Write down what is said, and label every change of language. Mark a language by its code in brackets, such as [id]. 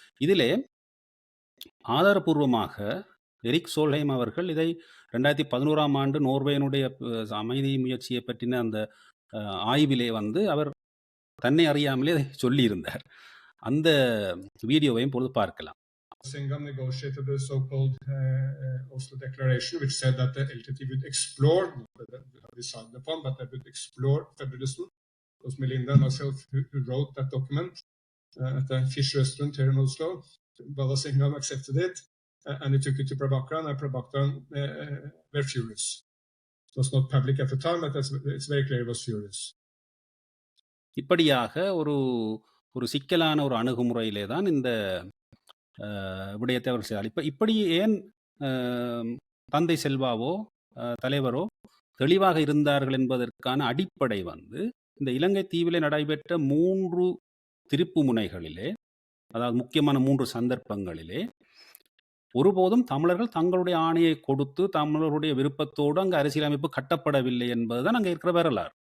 [ta] இதிலே ஆதாரபூர்வமாக Eric Solheim அவர்கள் இதை 2011ஆம் ஆண்டு நோர்வேயினுடைய அமைதி முயற்சியை பற்றின அந்த ஆய்விலே அவர் தன்னை அறியாமலே சொல்லியிருந்தார். அந்த வீடியோவையும் பொழுது பார்க்கலாம். [en] Singam negotiated the so-called Oslo Declaration, which said that the LTT would explore, not that they have decided upon, but they would explore federalism. It was Melinda and myself who wrote that document at the fish restaurant here in Oslo. Bala Singam accepted it, and he took it to Prabhakaran, and Prabhakaran were furious. It was not public at the time, but it's very clear he was furious. [ta] இப்படியாக ஒரு ஒரு சிக்கலான ஒரு அணுகுமுறையிலே தான் இந்த விடயத்தை அவர் செய்தார். இப்படி ஏன் தந்தை செல்வாவோ தலைவரோ தெளிவாக இருந்தார்கள் என்பதற்கான அடிப்படை வந்து இந்த இலங்கை தீவிலே நடைபெற்ற 3 திருப்பு முனைகளிலே, அதாவது முக்கியமான 3 சந்தர்ப்பங்களிலே ஒருபோதும் தமிழர்கள் தங்களுடைய ஆணையை கொடுத்து தமிழருடைய விருப்பத்தோடு அங்கு அரசியலமைப்பு கட்டப்படவில்லை என்பதுதான் அங்கே இருக்கிற வரலாறு.